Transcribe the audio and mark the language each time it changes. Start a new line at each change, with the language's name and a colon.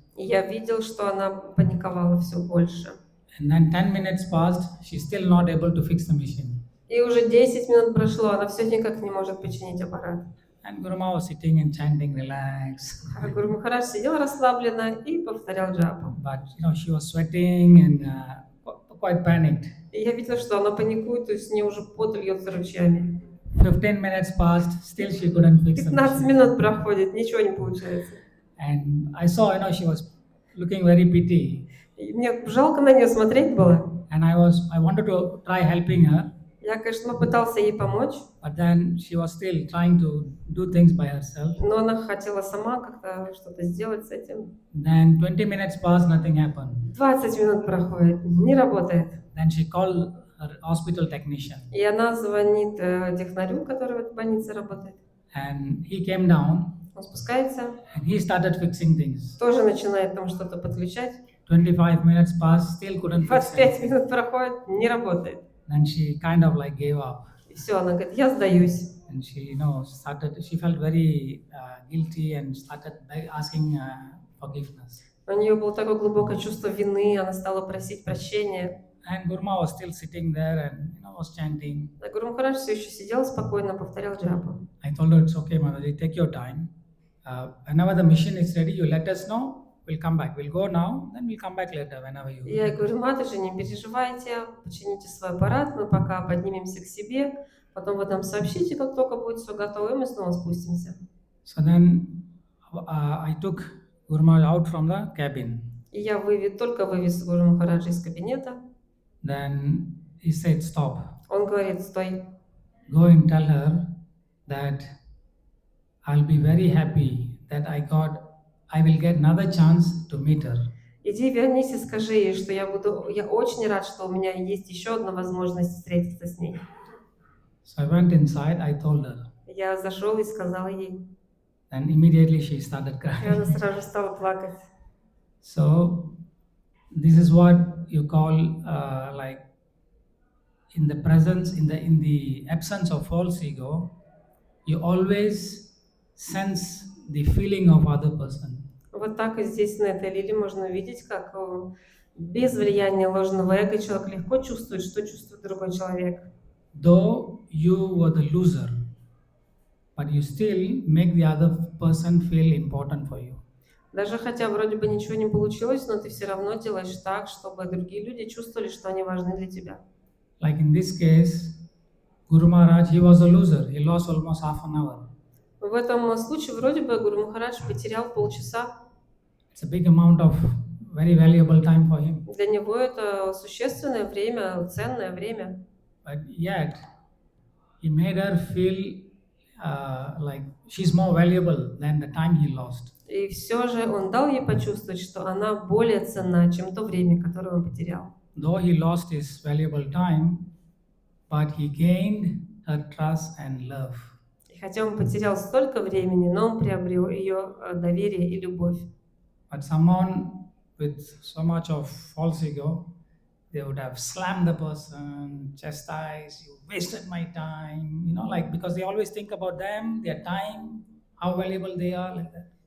Russian: И я видел, что она паниковала все больше.
English: And then 10 minutes passed, she's still not able to fix the machine.
Russian: И уже 10 минут прошло, она все никак не может починить аппарат.
English: And Guru Maharaj was sitting and chanting, relax.
Russian: А Гуру Махарадж сидел расслабленно и повторял джапу.
English: But you know, she was sweating and quite panicked.
Russian: И я видела, что она паникует, то есть с ней уже пот льется ручьями.
English: 15 minutes passed, still she couldn't fix the
Russian: 15
English: machine.
Russian: минут проходит, ничего не получается.
English: And I saw, you know, she was looking very pity.
Russian: И мне жалко на нее смотреть было.
English: And I wanted to try helping her,
Russian: Я, конечно, попытался ей помочь,
English: but then she was still trying to do things by herself.
Russian: но она хотела сама как-то что-то сделать с этим.
English: Then 20 minutes passed, nothing happened.
Russian: 20 минут проходит, не работает.
English: Then she called her hospital technician,
Russian: И она звонит технарю, который в этой больнице работает.
English: and he came down
Russian: Он спускается,
English: and he started fixing things.
Russian: тоже начинает там что-то подключать.
English: 25 minutes passed, still couldn't fix it.
Russian: 25 минут проходит, не работает.
English: Then she kind of like gave up,
Russian: И все, она говорит, я сдаюсь.
English: and she, you know, she felt very guilty and started asking forgiveness.
Russian: У нее было такое глубокое чувство вины, она стала просить прощения.
English: And Gurma was still sitting there and, you know, was chanting.
Russian: А Гуру Махарадж все еще сидел спокойно, повторял джапу.
English: I told her, it's okay, Mataji, take your time. Whenever the machine is ready, you let us know. We'll come back. We'll go now, then we'll come back later whenever you.
Russian: Я ей говорю, Матаджи, не переживайте, почините свой аппарат, мы пока поднимемся к себе, потом вы нам сообщите, как только будет все готово, и мы снова спустимся.
English: So then I took Guru Maharaj out from the cabin.
Russian: И я только вывез Гуру Махараджа из кабинета.
English: Then he said, "Stop.
Russian: Он говорит, стой,
English: Go and tell her that I'll be very happy that I will get another chance to meet her."
Russian: иди вернись и скажи ей, что я очень рад, что у меня есть еще одна возможность встретиться с ней.
English: So I went inside, I told her.
Russian: Я зашел и сказал ей.
English: And immediately she started
Russian: И она
English: crying.
Russian: сразу стала плакать.
English: So this is what you call like in the presence, in the absence of false ego, you always sense the feeling of other person.
Russian: Вот так и здесь на этой лилии можно увидеть, как без влияния ложного эго человек легко чувствует, что чувствует другой человек.
English: Though you were the loser, but you still make the other person feel important for you.
Russian: Даже хотя вроде бы ничего не получилось, но ты все равно делаешь так, чтобы другие люди чувствовали, что они важны для тебя.
English: Like in this case, Guru Maharaj, he was a loser. He lost almost half an hour.
Russian: В этом случае вроде бы Гуру Махарадж потерял полчаса.
English: It's a big amount of very valuable time for him.
Russian: Для него это существенное время, ценное время.
English: But yet, he made her feel like she's more valuable than the time he lost.
Russian: И все же он дал ей почувствовать, что она более ценна, чем то время, которое он потерял.
English: Though he lost his valuable time, but he gained her trust and love.
Russian: И хотя он потерял столько времени, но он приобрел ее доверие и любовь.
English: But someone with so much of false ego, they would have slammed the person, chastised, you wasted my time, like because they always think about them, their time, how valuable they are, like that.